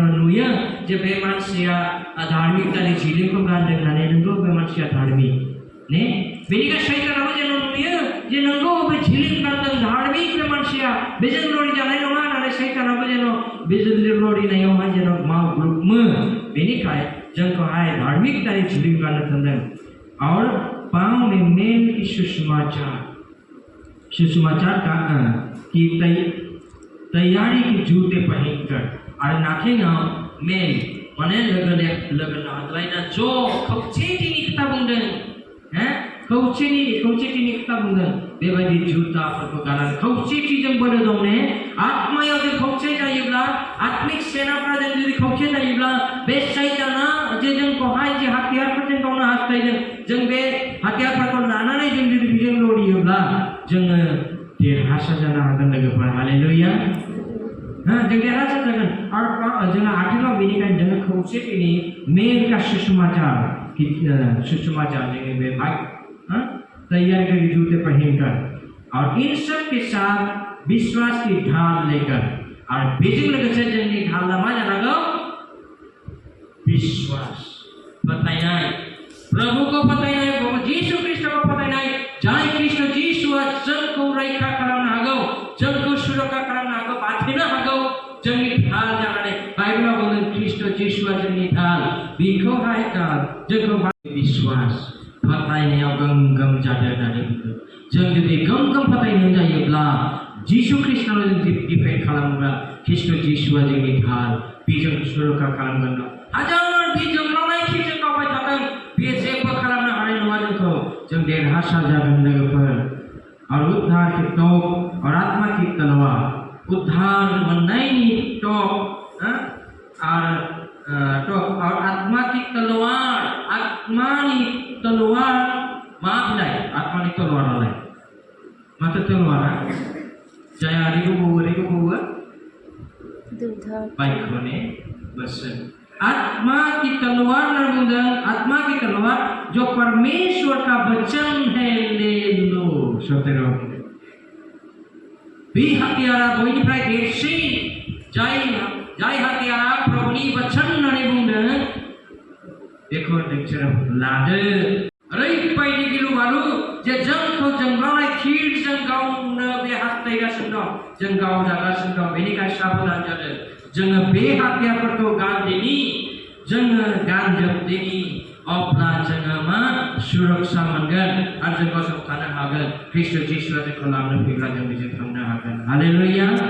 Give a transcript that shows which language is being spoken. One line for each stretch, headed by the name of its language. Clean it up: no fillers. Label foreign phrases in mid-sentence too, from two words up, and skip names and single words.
Bodo: नुयो जे बे मानसिया धार्मिकतानि जिलिंखौ गानदों होननानै नंगौ बे मानसिया धार्मिक ने बेनिखायनो सैतानाबो जेन नुयो जे नंगौ बे जिलिं गानदों धार्मिक बे मानसिया बेजों लरि जानाय नङा होननानै सैतानाबो जेन बेजों लरिनायावहाय जेन मावग्रुमो बेनिखाय जोंखौहाय धार्मिकतानि जिलिं गाननो थिनदों
Hindi: और पाँव में मेल की सुसमाचार का की तैयारी की जूते पहनकर और
Bodo: नाथेङाव मेल माने लोगो लाज्लायना ज' खौसेथिनि खोथा बुंदों खौसेथिनि खोथा बुंदों बेबायदि जुताफोरखौ गाननानै खौसेथिजों बोलो दं ने आत्मायाव जों खौसे जायोब्ला आत्मिक सेनाफ्रा जों जुदि खौसे जायोब्ला बे सैताना जे जोंखौहाय जे हाथियारफोरजों गावनो हास्थायदों जों बे हाथियारफोरखौ लानानै जों जुदि बेजों लड़ियोब्ला जोङो देरहासार जानो हागोन लोगोफोर हालेलुया जों देरहासार जागोन आरो जोंहा आथिखालाव बेनिखायनो जोङो खौसेथिनि
Hindi: मेल का सुसमाचार
Bodo: जोंनि बे
Hindi: तैयार कर जूते पहनकर और इन सब के साथ विश्वास की ढाल लेकर और
Bodo: बेजों लोगोसे जोंनि ढाला मा जानांगौ विश्वास फोथायनाय प्रभुखौ फोथायनाय प्रभु जीशु ख्रीष्टखौ फोथायनाय जाय ख्रीष्ट जीशुआ जोंखौ रैखा खालामनो हागौ जोंखौ सुरक्षा खालामनो हागौ बाथिनो हागौ जोंनि ढाल जानानै बाइबेलाव बुंदों ख्रीष्ट जीशुआ जोंनि ढाल बेखौहाय जोंखौ विश्वास फोथायनायाव गोमगोम जादों होननानै बुंदों जों जुदि गोमगोम फोथायनाय जायोब्ला जीशु ख्रीष्टनाव जों डिपेन्ड खालामोब्ला ख्रीष्ट जीशुआ जोंनि ढाल बेजों सुरक्षा खालामगोन हाजार बे जोंलावनाय खिजों गावबाय थागोन बे जेबो खालामनो हानाय नङा जोंखौ जों देरहासार जागोन लोगोफोर
Hindi: और उद्धार की तोप और आत्मा की तलवार
Bodo: उद्धार मोननायनि तोप
Hindi: और आत्मा की तलवार
Bodo: आत्मानि तलवार मा बिलाइ आत्मानि तलवारालाय माथो तलवारा जाय आरिखौ बावो बाइकखौने बोसोन
Hindi: आत्मा की तलवार
Bodo: बुंदों
Hindi: आत्मा की तलवार जो परमेश्वर का वचन है ले लो
Bodo: सतेरो बे हथियारा बयनिफ्राय देरसिन जाय हथियारा प्रभुनि वचन होननानै बुंदों बेखौ नोंसोरो लादो ओरैबायदि गिलु बालु जे जोंखौ जोंब्लावनाय थिरजों गावनो बे हास्थायगासिनो दं जों गावजागासिनो दं बेनिखायनो साबधान जादों जोङो बे हाथियारफोरखौ जोङो गानजोबदिनि अब्ला जोङो मा सुरक्षा मोनगोन आरो जों गसंथानो हागोन ख्रीष्ट जीशुआ जोंखौ लांनो फैब्ला जों बेजों थांनो हागोन हालेलुया